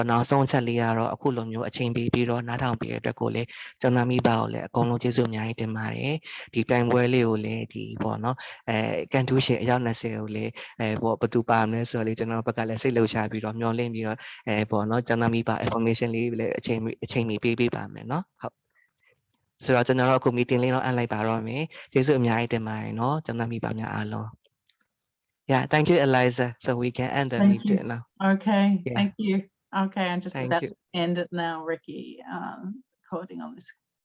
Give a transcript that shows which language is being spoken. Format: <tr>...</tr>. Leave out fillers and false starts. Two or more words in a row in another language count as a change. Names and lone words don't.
<my>တော့နောက်ဆုံးချက်လေးကတော့အခုလိုမျိုးအချိန်ပေးပြီးတော့နားထောင်ပေးတဲ့အတွက်ကိုလည်းကျွန်တော်မိဘကိုလည်းအကုန်လုံးကျေးဇူးအများကြီးတင်ပါတယ်ဒီပြိုင်ပွဲလေးကိုလည်းဒီပေါ့နော်ကန်တူးရှင်အယောက်20ကိုလည်းပေါ့ဘသူပါမလဲဆိုတော့လေကျွန်တော်ဘက်ကလည်းစိတ်လှုပ်ရှားပြီးတော့မျှော်လင့်ပြီးတော့ပေါ့နော်ကျွန်တော်မိဘ information လေးလည်းအချိန်မီပေးပါမယ်เนาะဟုတ်ဆိုတော့ကျွန်တော်တို့အခု meeting လေးတော့အန်လိုက်ပါတော့မယ်ကျေးဇူးအများကြီးတင်ပါတယ်เนาะကျွန်တော်မိဘများအားလုံး</my> <en>Yeah, thank you, Eliza. So we can end the Thank meeting you. now. Okay, Yeah. thank you. Okay, I'm just Thank about you. to end it now, Ricky. Recording on this.</en>